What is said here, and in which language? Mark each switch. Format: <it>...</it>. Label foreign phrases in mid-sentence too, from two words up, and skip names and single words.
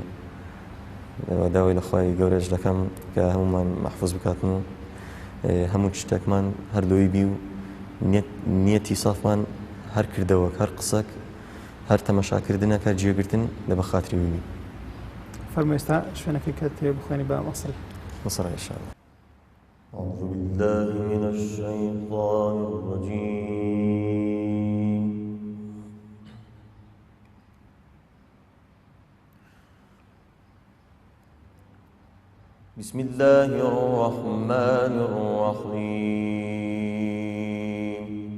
<ckb>داوای لە خوای گەورەش دەکەم کە هەمومان مەحفوظ بکاتن و هەموو شتێکمان هەردووی بی و نیەتی سافمان هەر کردەوەک هەر قسەک هەر تەمەشاکردنە کە جێگرتن لە بەخاتری وی. فەرمووی ئێستا شوێنەکەی کە تێ بخوێنی بە مەسڵ. مەسڵ ئینشاءالله.</ckb> <ar>أعوذ بالله من الشيطان الرجيم. بسم الله الرحمن الرحيم.</ar>